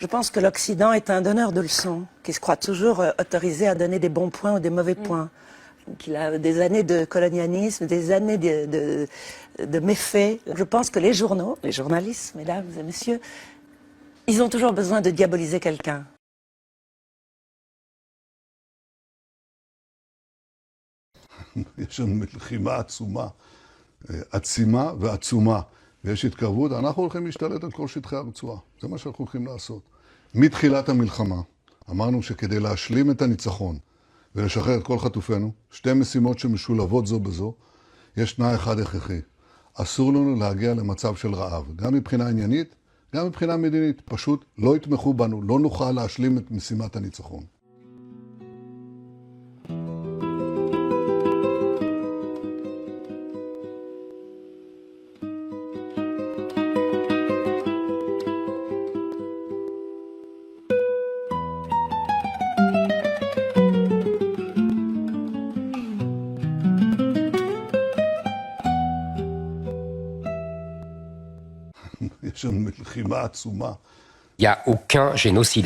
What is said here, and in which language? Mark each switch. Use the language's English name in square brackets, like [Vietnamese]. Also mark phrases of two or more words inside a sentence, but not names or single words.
[French] Je pense que l'Occident est un donneur de leçons, qui se croit toujours autorisé à donner des bons points ou des mauvais points. Qu'il a des années de colonialisme, des années de méfaits. Je pense que les journaux, les journalistes, mesdames et messieurs, ils ont toujours besoin de diaboliser quelqu'un. [Hebrew] יש לנו מלחימה עצומה, עצימה ועצומה, ויש התקרבות, אנחנו הולכים להשתלט על כל שטחי הרצועה. זה מה שאנחנו הולכים לעשות. מתחילת המלחמה, אמרנו שכדי להשלים את הניצחון ולשחרר את כל חטופינו, שתי משימות שמשולבות זו בזו, יש תנאי אחד הכרחי. אסור לנו להגיע למצב של רעב, גם מבחינה עניינית, גם מבחינה מדינית. פשוט לא יתמכו בנו, לא נוכל להשלים את משימת הניצחון. [French] Il n'y a aucun génocide.